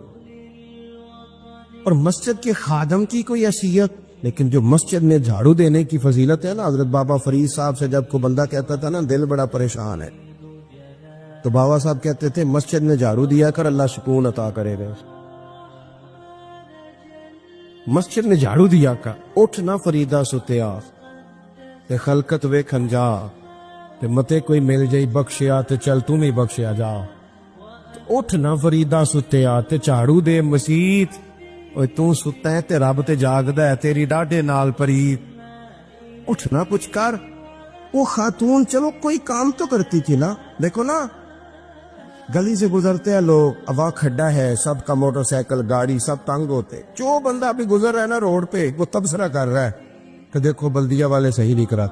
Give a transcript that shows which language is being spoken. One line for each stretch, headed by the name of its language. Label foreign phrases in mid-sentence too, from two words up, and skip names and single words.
Urdu: اور مسجد کے خادم کی کوئی حیثیت، لیکن جو مسجد میں جھاڑو دینے کی فضیلت ہے نا، حضرت بابا فرید صاحب سے جب کو بندہ کہتا تھا نا دل بڑا پریشان ہے، تو بابا صاحب کہتے تھے مسجد میں جھاڑو دیا کر، اللہ سکون عطا کرے گا۔ مسجد میں جھاڑو دیا کر،
Punjabi: اٹھ نہ فریدا ستیا تے خلقت ویکھن جا، تے متے کوئی مل جائی بخشیا تے چل تم ہی بخشیا جا۔ اٹھ نہ فریدا ستیا تے جھاڑو دے مسیت، اوے تو ستا ہے تے رب تے جاگدا ہے، تیری ڈاڈے نال پریت۔
Urdu: اٹھنا کچھ کر۔ وہ خاتون چلو کوئی کام تو کرتی تھی نا، دیکھو نا گلی سے گزرتے ہیں لوگ، ہوا کھڈا ہے، سب کا موٹر سائیکل گاڑی سب تنگ ہوتے، جو بندہ بھی گزر رہا ہے نا روڈ پہ وہ تبصرہ کر رہا ہے کہ دیکھو بلدیہ والے صحیح نہیں کرا۔